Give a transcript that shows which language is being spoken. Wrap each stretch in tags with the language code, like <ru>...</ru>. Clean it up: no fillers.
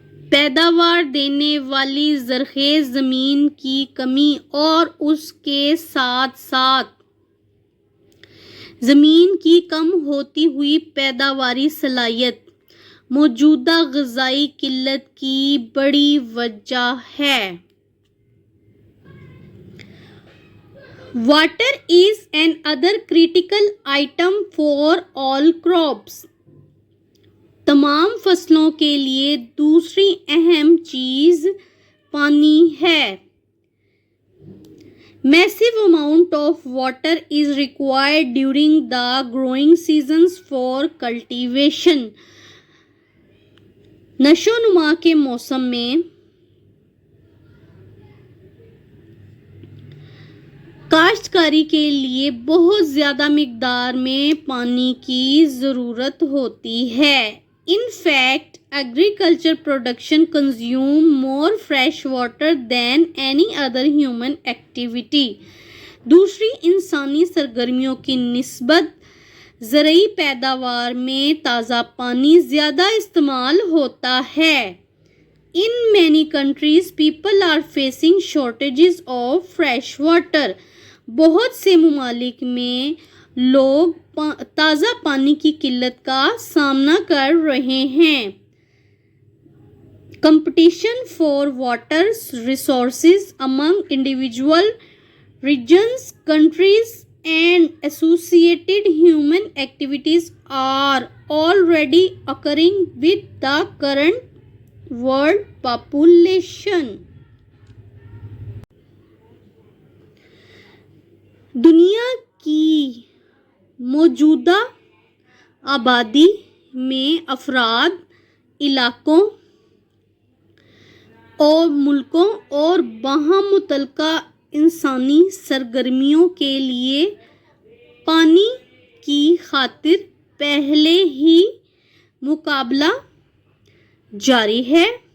<ur>پیداوار دینے والی زرخیز زمین کی کمی اور اس کے ساتھ ساتھ زمین کی کم ہوتی ہوئی پیداواری صلاحیت موجودہ غذائی قلت کی بڑی وجہ ہے.</ur> <en>Water is another critical item for all crops.</en> <ur>تمام فصلوں کے لیے دوسری اہم چیز پانی ہے.</ur> <en>Massive amount of water is required during the growing seasons for cultivation.</en> <ur>نشو نما کے موسم میں کاشتکاری کے لیے بہت زیادہ مقدار میں پانی کی ضرورت ہوتی ہے.</ur> <en>In fact, agriculture production consume more fresh water than any other human activity.</en> <ur>دوسری انسانی سرگرمیوں کی نسبت زرعی پیداوار میں تازہ پانی زیادہ استعمال ہوتا ہے.</ur> <en>In many countries, people are facing shortages of fresh water.</en> <ur>بہت سے ممالک میں لوگ تازہ پانی کی قلت کا سامنا کر رہے ہیں.</ur> <en>Competition for water resources among individual regions, countries, and associated human activities are already occurring with the current world population.</en> <ur>دنیا کی موجودہ آبادی میں افراد، علاقوں اور ملکوں اور باہم متعلقہ انسانی سرگرمیوں کے لیے پانی کی خاطر پہلے ہی مقابلہ جاری ہے.</ur>